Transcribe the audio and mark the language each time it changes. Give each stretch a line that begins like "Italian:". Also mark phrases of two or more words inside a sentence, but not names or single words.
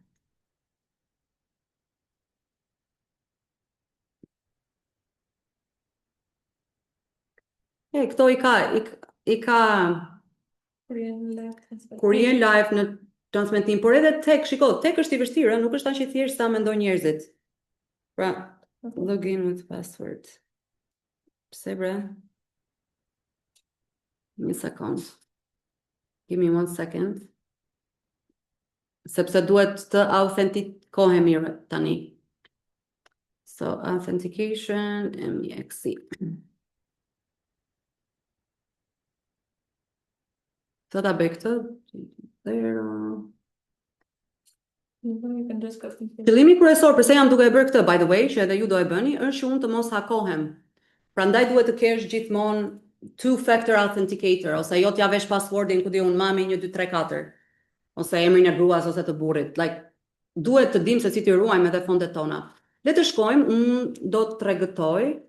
Albanian: Këto i ka kur jenë live në transmetim, por edhe tek, shiko, tek është i vështirë, nuk është aq i thjeshtë sa mendojnë njerëzit. Pra,
English: login with password.
Albanian: Pse bre? Një sekond.
English: Give me 1 second.
Albanian: Sepse duhet të autentikohemi tani.
English: So, authentication, MEXC.
Albanian: Sa ta bëj këtë? Qëllimi kryesor pse jam duke e bërë këtë,
English: by the way,
Albanian: që edhe ju do e bëni, është që unë të mos hakohem. Prandaj duhet të kesh gjithmonë
English: 2-factor authenticator,
Albanian: ose jo t'ja vesh passwordin ku di unë mami 1 2 3 4, ose emrin e gruas ose të burrit. Like, duhet të dim se si t'i ruajmë edhe fondet tona. Le të shkojmë, unë do të tregëtoj.